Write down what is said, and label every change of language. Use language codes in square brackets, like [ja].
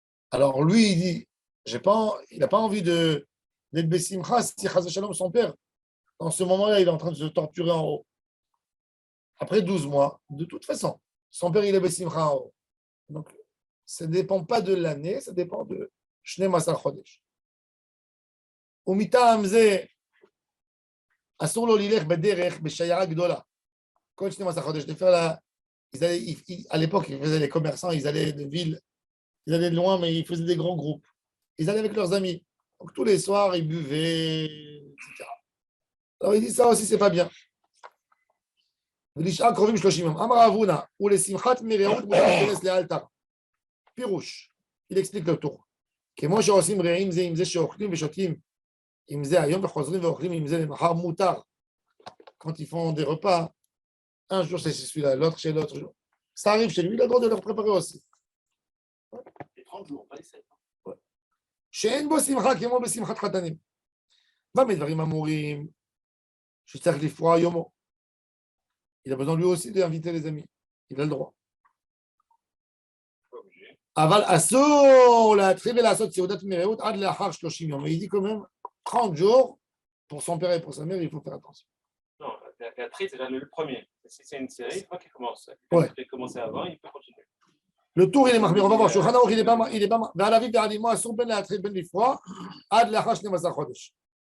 [fr] Alors lui, il dit, il n'a pas envie d'être Bessimcha si Chaz Shalom, son père, dans ce moment-là, il est en train de se torturer en haut. Après 12 mois, de toute façon, son père, il est Bessimcha en haut. Donc, Ça ne dépend pas de l'année, ça dépend de Shnei Masar Chodesh. [he] ומטעם זה אסור לו ללך בדרך בשיירה גדולה. כל 12 חודש, [fr] de faire la... à l'époque, ils faisaient les commerçants, ils allaient de ville, ils allaient de loin, mais ils faisaient des grands groupes. Ils allaient avec leurs amis. Donc tous les soirs, ils buvaient, etc. Alors il dit ça aussi, c'est pas bien. [he] ולשאר קרובים 30 יום. אמר אבונה, ולשמחת מרעות מותר להיכנס לאלתר. [fr] פירוש, il explique le tour. [he] כמו שעושים רעים זה עם זה שאוכלים ושותים עם זה היום וחוזרים ואוכלים עם זה למחר מותר. [fr] Quand ils font des repas, un jour c'est celui-là, l'autre chez l'autre jour. Ça arrive chez lui, il a le droit de leur préparer aussi. Les 30 jours, pas les 7. [he] שאין בו שמחה כמו בשמחת חתנים. במדברים אמורים שצריך לפרוע יומו. [fr] Il a besoin lui aussi d'inviter les amis. Il a le droit. [he] אבל אסור להתחיל ולעשות סעודת מרעות עד לאחר 30 יום. [fr] Il dit quand même 30 jours pour son père et pour sa mère, il faut faire attention. Non, la tri, c'est déjà le premier. Si c'est une série, il faut qu'il commence. Ouais. Il peut commencer avant, il peut continuer. Le tour, il est marmé. On va voir. Shulchan Aruch, il est pas mal. [he] ועל אביו ועל אמו אסור בין להתחיל בין לפרוע עד לאחר 12 חודש.